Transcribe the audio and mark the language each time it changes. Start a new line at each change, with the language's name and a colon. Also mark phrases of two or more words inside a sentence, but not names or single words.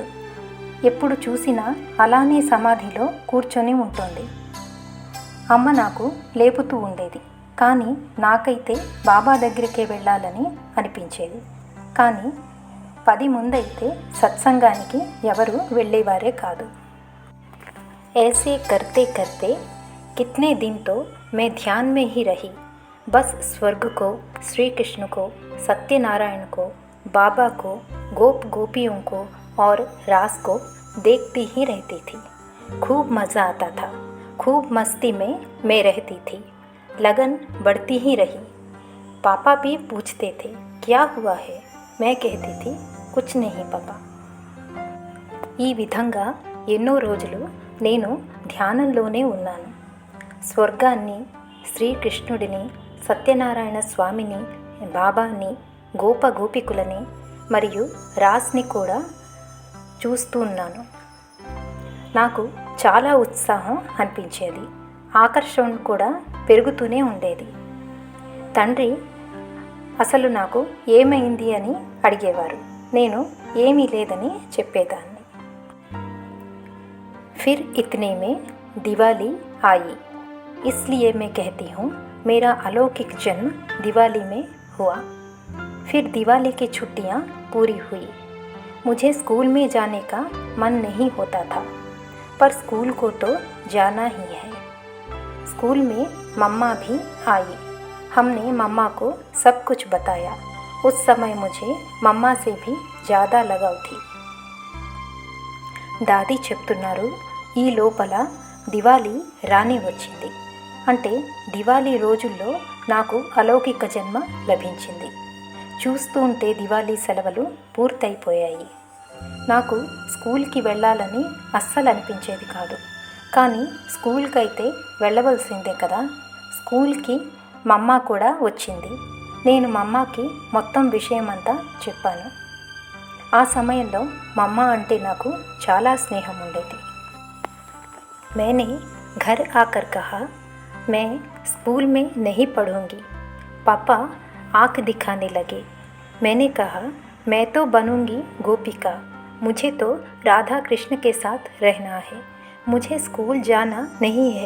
Telugu: ఎప్పుడు చూసినా అలానే సమాధిలో కూర్చొని ఉంటుంది. అమ్మ నాకు లేపుతూ ఉండేది. కానీ నాకైతే బాబా దగ్గరికే వెళ్ళాలని అనిపించేది. కానీ 10 ముందైతే సత్సంగానికి ఎవరు వెళ్ళేవారే కాదు.
Hindi: ऐसे करते करते कितने दिन तो मैं ध्यान में ही रही. बस स्वर्ग को, श्री कृष्ण को, सत्यनारायण को, बाबा को, गोपियों को और रास को देखती ही रहती थी. खूब मज़ा आता था. खूब मस्ती में मैं रहती थी. लगन बढ़ती ही रही. पापा भी पूछते थे, क्या हुआ है? मैं कहती थी, कुछ नहीं पापा.
Telugu: ఈ విధంగా ఎన్నో రోజులు నేను ధ్యానంలోనే ఉన్నాను. స్వర్గాన్ని, శ్రీకృష్ణుడిని, సత్యనారాయణ స్వామిని, బాబాని, గోపికులని మరియు రాస్ని కూడా చూస్తూ ఉన్నాను. నాకు చాలా ఉత్సాహం అనిపించేది. ఆకర్షణ కూడా పెరుగుతూనే ఉండేది. తండ్రి అసలు నాకు ఏమైంది అని అడిగేవారు. నేను ఏమీ లేదని చెప్పేదాన్ని.
Hindi: फिर इतने में दिवाली आई. इसलिए मैं कहती हूँ, मेरा अलौकिक जन्म दिवाली में हुआ. फिर दिवाली की छुट्टियाँ पूरी हुई. मुझे स्कूल में जाने का मन नहीं होता था, पर स्कूल को तो जाना ही है. स्कूल में मम्मा भी आई. हमने मम्मा को सब कुछ बताया. उस समय मुझे मम्मा से भी ज़्यादा लगाव थी.
Telugu: దాది చెప్తున్నారు, ఈ లోపల దివాళీ రానే వచ్చింది. అంటే దివాళీ రోజుల్లో నాకు అలౌకిక జన్మ లభించింది. చూస్తూ ఉంటే దివాళీ సెలవులు పూర్తయిపోయాయి. నాకు స్కూల్కి వెళ్ళాలని అస్సలు అనిపించేది కాదు. కానీ స్కూల్కి అయితే వెళ్ళవలసిందే కదా. స్కూల్కి మమ్మ కూడా వచ్చింది. నేను మమ్మకి మొత్తం విషయమంతా చెప్పాను. ఆ సమయంలో మమ్మ అంటే నాకు చాలా స్నేహం ఉండేది.
Hindi: मैंने घर आकर कहा, मैं स्कूल में नहीं पढ़ूंगी। पापा आंख दिखाने लगे। मैंने कहा, मैं तो बनूंगी गोपिका, मुझे तो राधा कृष्ण के साथ रहना है, मुझे स्कूल जाना नहीं है।